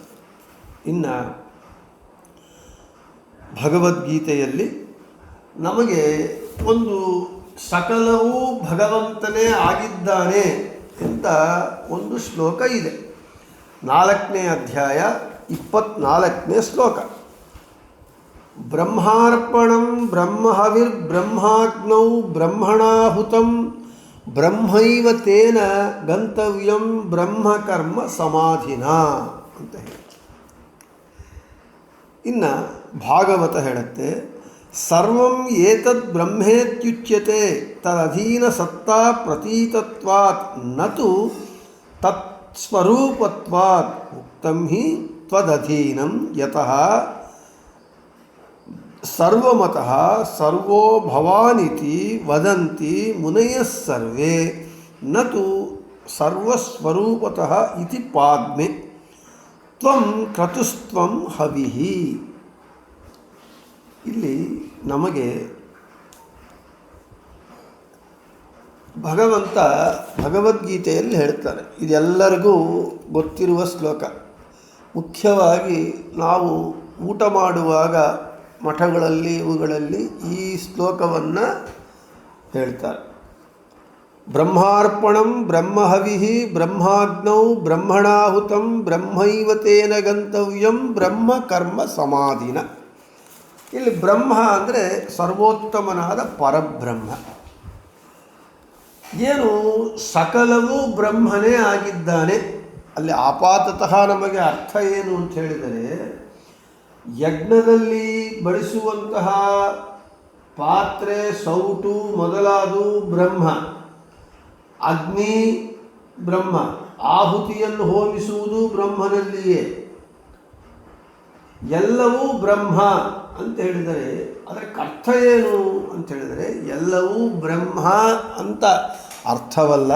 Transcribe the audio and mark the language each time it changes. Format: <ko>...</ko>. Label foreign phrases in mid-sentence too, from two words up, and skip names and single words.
<kn>ಇನ್ನು ಭಗವದ್ಗೀತೆಯಲ್ಲಿ ನಮಗೆ ಒಂದು ಸಕಲವೂ ಭಗವಂತನೇ ಆಗಿದ್ದಾನೆ ಅಂತ ಒಂದು ಶ್ಲೋಕ ಇದೆ. 4ನೇ ಅಧ್ಯಾಯ 24ನೇ ಶ್ಲೋಕ.</kn> <sa>ಬ್ರಹ್ಮಾರ್ಪಣಂ ಬ್ರಹ್ಮಹವಿರ್ ಬ್ರಹ್ಮಾಗ್ನೌ ಬ್ರಹ್ಮಣಾಹುತಂ ಬ್ರಹ್ಮೈವ ತೇನ ಗಂತವ್ಯಂ ಬ್ರಹ್ಮಕರ್ಮ ಸಮಾಧಿನ</sa> <kn>ಅಂತ ಹೇಳಿ. ಇನ್ನು ಭಾಗವತ ಹೇಳುತ್ತೆ,</kn> <sa>ಸರ್ವಂ ಏತದ್ ಬ್ರಹ್ಮೇತ್ಯುಚ್ಯತೆ ತದಧೀನ ಸತ್ತಾ ಪ್ರತೀತತ್ವಾತ್ ನತು ತತ್ಸ್ವರೂಪತ್ವಾತ್ ಉಕ್ತಂ ಹಿ ತ್ವದಧೀನಂ ಯತಃ ಸರ್ವಮತಃ ಸರ್ವೋ ಭವಾನಿತಿ ವದಂತಿ ಮುನಯಃ ಸರ್ವೇ ನತು ಸರ್ವಸ್ವರೂಪತಃ ಇತಿ ಪಾದ್ಮೆ ತ್ವಂ ಕ್ರತುಸ್ತ್ವಂ ಹವಿಹಿ.</sa> <kn>ಇಲ್ಲಿ ನಮಗೆ ಭಗವಂತ ಭಗವದ್ಗೀತೆಯಲ್ಲಿ ಹೇಳ್ತಾರೆ, ಇದೆಲ್ಲರಿಗೂ ಗೊತ್ತಿರುವ ಶ್ಲೋಕ. ಮುಖ್ಯವಾಗಿ ನಾವು ಊಟ ಮಾಡುವಾಗ ಮಠಗಳಲ್ಲಿ ಇವುಗಳಲ್ಲಿ ಈ ಶ್ಲೋಕವನ್ನು ಹೇಳ್ತಾರೆ.</kn> <sa>ಬ್ರಹ್ಮಾರ್ಪಣಂ ಬ್ರಹ್ಮಹವಿಹಿ ಬ್ರಹ್ಮಾಗ್ನೌ ಬ್ರಹ್ಮಣಾಹುತಂ ಬ್ರಹ್ಮೈವ ತೇನ ಗಂತವ್ಯಂ ಬ್ರಹ್ಮ ಕರ್ಮ ಸಮಾಧಿನ.</sa> <kn>ಇಲ್ಲಿ ಬ್ರಹ್ಮ ಅಂದರೆ ಸರ್ವೋತ್ತಮನಾದ ಪರಬ್ರಹ್ಮ. ಏನು ಸಕಲವೂ ಬ್ರಹ್ಮನೇ ಆಗಿದ್ದಾನೆ. ಅಲ್ಲಿ ಆಪಾತತಃ ನಮಗೆ ಅರ್ಥ ಏನು ಅಂತ ಹೇಳಿದರೆ, ಯಜ್ಞದಲ್ಲಿ ಬಳಸುವಂತಹ ಪಾತ್ರೆ, ಸೌಟು ಮೊದಲಾದು ಬ್ರಹ್ಮ, ಅಗ್ನಿ ಬ್ರಹ್ಮ, ಆಹುತಿಯನ್ನು ಹೋಮಿಸುವುದು ಬ್ರಹ್ಮನಲ್ಲಿಯೇ, ಎಲ್ಲವೂ ಬ್ರಹ್ಮ ಅಂತ ಹೇಳಿದರೆ ಅದಕ್ಕೆ ಅರ್ಥ ಏನು ಅಂತ ಹೇಳಿದರೆ, ಎಲ್ಲವೂ ಬ್ರಹ್ಮ ಅಂತ ಅರ್ಥವಲ್ಲ.</kn>